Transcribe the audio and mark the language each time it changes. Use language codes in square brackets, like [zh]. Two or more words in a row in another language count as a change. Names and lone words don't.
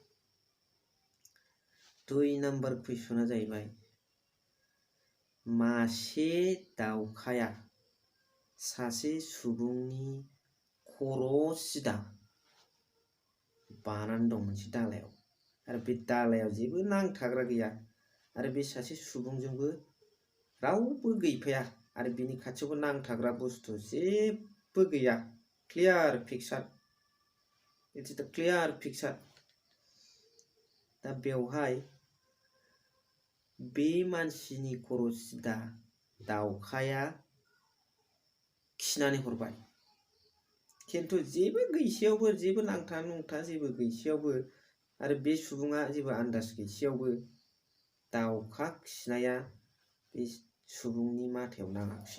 [brx] 2 नाम्बार कुइसना जाहैबाय, मासे दाउखाया सासे सुबुंनि खर' सिदा बानानै दं मोनसे दालायाव, आरो बे दालायाव जेबो नांथाग्रा गैया, आरो बे सासे सुबुंजोंबो रावबो गैफाया, आरो बिनि खाथियावबो नांथाग्रा बुस्थु जेबो गैया। [en] clear picture, it is the clear picture. [brx] दा बेवहाय बे मानसिनि खर' सिदा दाउखाया खिनानै हरबाय, खिन्थु जेबो गैसेयावबो, जेबो नांथा नुंथा जेबो गैसेयावबो, आरो बे सुबुङा जेबो आन्दाज गैसेयावबो दाउखा खिनाया बे सुबुंनि माथायाव नाङाखिसै।